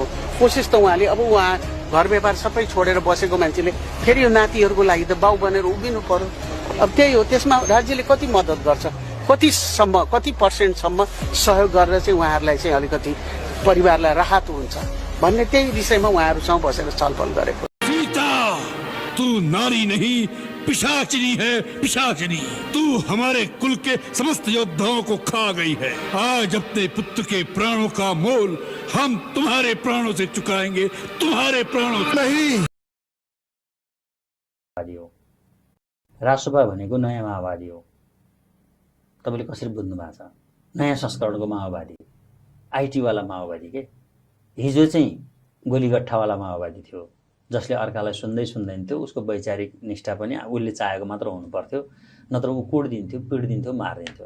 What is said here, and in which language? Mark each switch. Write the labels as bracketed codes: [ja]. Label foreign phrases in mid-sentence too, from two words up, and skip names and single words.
[ne] कोसिस त उहाँले, अब उहाँ घर व्यापार सबै छोडेर बसेको मान्छेले फेरि यो नातिहरूको लागि त बाउ बनेर उभिनु पर्यो। अब त्यही हो, त्यसमा राज्यले कति मद्दत गर्छ, कतिसम्म कति पर्सेन्टसम्म सहयोग गरेर चाहिँ उहाँहरूलाई चाहिँ अलिकति परिवारलाई राहत हुन्छ भन्ने त्यही विषयमा उहाँहरूसँग बसेर छलफल गरेको। [hi] सीता, तू नारी नहीं पिशाचिनी है, पिशाचिनी। तू हमारे कुल के समस्त योद्धाओं को खा गई है। आज अपने पुत्र के प्राणों का मोल हम तुम्हारे प्राणों से चुकाएंगे, तुम्हारे प्राणों नहीं। [ne] रासोपा भनेको नयाँ माओवादी हो। तपाईले कसरी बुझ्नु भएको छ? नयाँ संस्करणको माओवादी, आइटीवाला माओवादी के। हिजो चाहिँ गोलीगट्ठावाला माओवादी थियो, जसले अर्कालाई सुन्दै सुन्दैन थियो, उसको वैचारिक निष्ठा पनि उसले चाहेको मात्र हुनु पर्थ्यो, नत्र ऊ कुट्दिन्थ्यो, पिट्दिन्थ्यो, मारिदिन्थ्यो।